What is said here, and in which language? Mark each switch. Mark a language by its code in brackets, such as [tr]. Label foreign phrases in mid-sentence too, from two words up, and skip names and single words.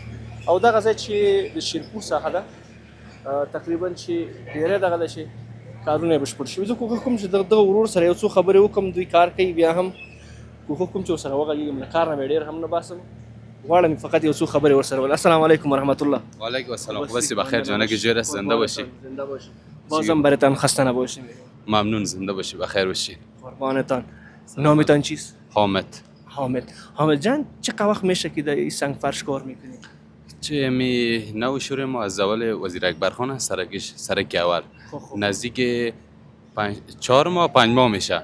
[ps] او دغه ځای چې د شیرپور ساحه ده تقریبا چې ډېری دغه ده چې کارونه یې بشپړ شوي. زه کوښښ کوم چې دغه ورور سره یو څو خبرې وکړم. دوی کار کوي، بیا هم کوښښ کوم چې ورسره وغږېږم. له کار نه مې ډېر هم نه باسم، غواړم فقط یو څو خبرې ورسره ول. [ar] السلام علیکم ورحمت الله. وعلیکم السلام. [fa] خوبستی بخیر جانک جور است، زنده باشی. زنده باشی. بازم برایتان خسته نباشیم. ممنون، زنده باشی، بخیر باشی. قربانتان. نامتان چیست؟ حامد. حامد جان چقدر وقت میشه که در این سنگ فرش کار میکنید؟ چه می نو شروع ما از اول وزیر اکبر خان است، سرک اول نزدیک 4 ماه 5 ماه میشه.